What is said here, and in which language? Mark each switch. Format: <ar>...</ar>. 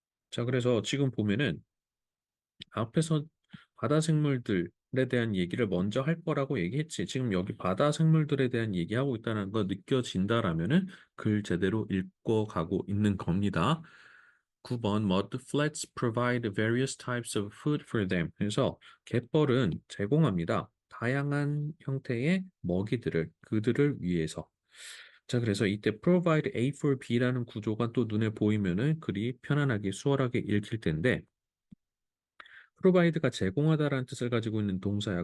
<ko>자, 그래서 지금 보면은 앞에서 바다 생물들에 대한 얘기를 먼저 할 거라고 얘기했지. 지금 여기 바다 생물들에 대한 얘기하고 있다는 거 느껴진다라면은 글 제대로 읽고 가고 있는 겁니다.</ko> <en>9번 Mud flats provide various types of food for them.</en> <ko>그래서 갯벌은 제공합니다. 다양한 형태의 먹이들을 그들을 위해서. 자, 그래서 이때 provide A for B라는 구조가 또 눈에 보이면은 글이 편안하게 수월하게 읽힐 텐데 provide가 제공하다라는 뜻을 가지고 있는 동사야.</ko>